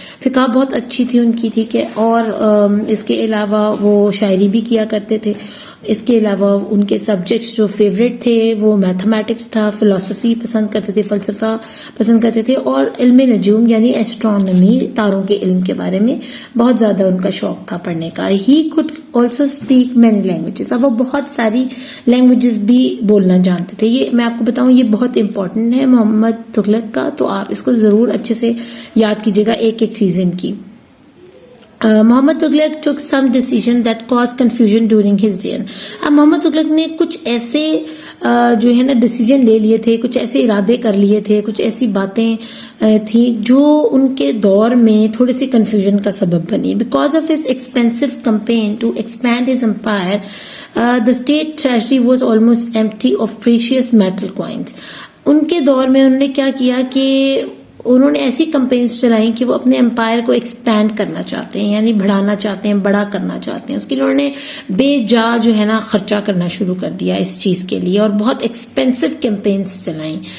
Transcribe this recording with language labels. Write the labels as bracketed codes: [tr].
[ur] فقہ بہت اچھی تھی ان کی، ٹھیک ہے، اور اس کے علاوہ وہ شاعری بھی کیا کرتے تھے. اس کے علاوہ ان کے سبجیکٹس جو فیوریٹ تھے وہ میتھمیٹکس تھا، فلسفی پسند کرتے تھے، فلسفہ پسند کرتے تھے، اور علم نجوم یعنی ایسٹرونومی، تاروں کے علم کے بارے میں بہت زیادہ ان کا شوق تھا پڑھنے کا. [en] He could also speak many languages. [ur] اب وہ بہت ساری لینگویجز بھی بولنا جانتے تھے. یہ میں آپ کو بتاؤں، یہ بہت امپورٹنٹ ہے محمد تغلق کا، تو آپ اس کو ضرور اچھے سے یاد کیجیے گا، ایک ایک چیز ان کی. [en] Muhammad Tughlaq took some decision that caused confusion during his reign. [ur] اب محمد تغلق نے کچھ ایسے جو ہے نا ڈیسیجن لے لیے تھے، کچھ ایسے ارادے کر لیے تھے، کچھ ایسی باتیں تھیں جو ان کے دور میں تھوڑی سی کنفیوژن کا سبب بنی. [en] Because of his expensive campaign to expand his empire, the state treasury was almost empty of precious metal coins. [ur] ان کے دور میں انہوں نے کیا کیا کہ انہوں نے ایسی کمپینز چلائیں کہ وہ اپنے امپائر کو ایکسپینڈ کرنا چاہتے ہیں، یعنی بڑھانا چاہتے ہیں، بڑا کرنا چاہتے ہیں. اس کے لیے انہوں نے بے جا جو ہے نا خرچہ کرنا شروع کر دیا اس چیز کے لیے، اور بہت ایکسپینسو کیمپینز چلائیں.